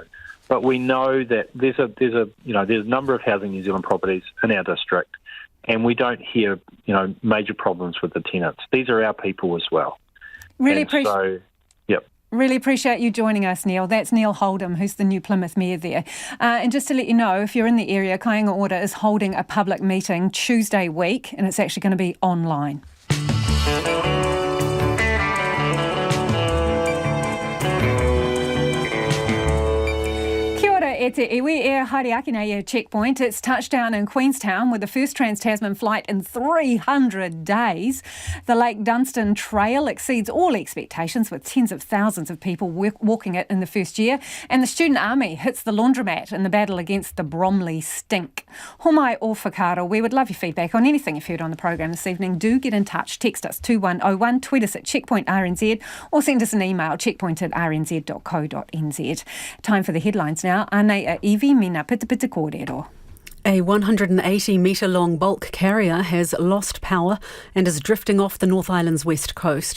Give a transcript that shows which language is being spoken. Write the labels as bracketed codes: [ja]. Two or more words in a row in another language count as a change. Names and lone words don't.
[en] But we know that there's a number of Housing New Zealand properties in our district, and we don't hear, major problems with the tenants. These are our people as well. Really appreciate you joining us, Neil. That's Neil Holdham, who's the new Plymouth Mayor there. And just to let you know, if you're in the area, Kāinga Ora is holding a public meeting Tuesday week, and it's actually going to be online. [mi] E te iwi e Hariakina e checkpoint. [en] It's touchdown in Queenstown with the first Trans-Tasman flight in 300 days. The Lake Dunstan Trail exceeds all expectations, with tens of thousands of people walking it in the first year. And the Student Army hits the laundromat in the battle against the Bromley stink. [mi] Homai o whakaaro, [en] we would love your feedback on anything you've heard on the programme this evening. Do get in touch. Text us 2101, tweet us at checkpointrnz, or send us an email, checkpoint@rnz.co.nz. Time for the headlines now. A 180-metre-long bulk carrier has lost power and is drifting off the North Island's west coast.